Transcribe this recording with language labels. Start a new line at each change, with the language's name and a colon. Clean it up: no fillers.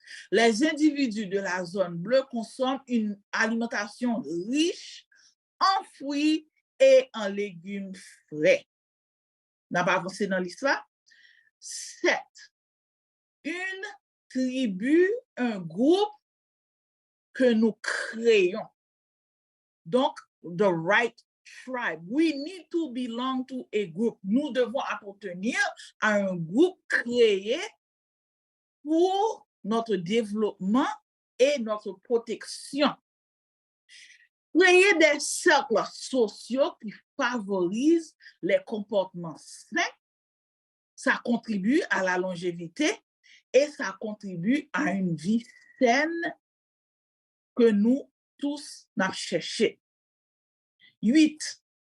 French: Les individus de la zone bleue consomment une alimentation riche en fruits et en légumes frais. On n'a pas avancé dans l'histoire. 7. Une tribu, un groupe que nous créons.
English: Donc, the right tribe. We need to belong to a group.
French: Nous devons appartenir à un groupe créé pour notre développement et notre protection. Créer des cercles sociaux qui favorisent les comportements sains, ça contribue à la longévité et ça contribue à une vie saine que nous tous nous cherchons. 8.